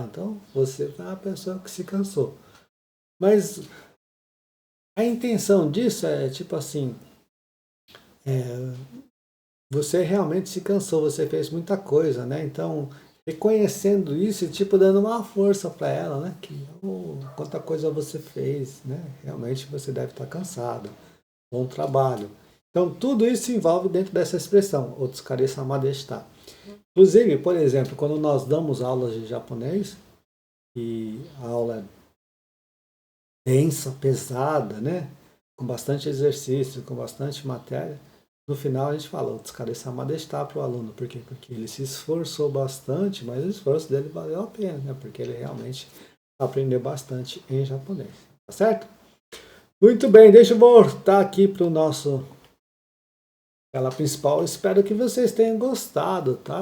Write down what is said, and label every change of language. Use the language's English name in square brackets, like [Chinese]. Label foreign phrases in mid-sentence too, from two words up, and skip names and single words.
[Portuguese] Então, você foi uma pessoa que se cansou. Mas a intenção disso é tipo assim, você realmente se cansou, você fez muita coisa, né? Então, reconhecendo isso e tipo dando uma força para ela, né? Que quanta coisa você fez, né? Realmente você deve estar cansado. Bom trabalho. Então, tudo isso se envolve dentro dessa expressão, [Japanese] お疲れ様でした. [Portuguese] Inclusive, por exemplo, quando nós damos aulas de japonês e a aula é densa, pesada, né? Com bastante exercício, com bastante matéria. No final a gente fala, [Japanese] お疲れ様でした [Portuguese] para o aluno. Por quê? Porque ele se esforçou bastante, mas o esforço dele valeu a pena, né? Porque ele realmente aprendeu bastante em japonês. Tá certo? Muito bem, deixa eu voltar aqui para o nosso tela principal. Espero que vocês tenham gostado, tá?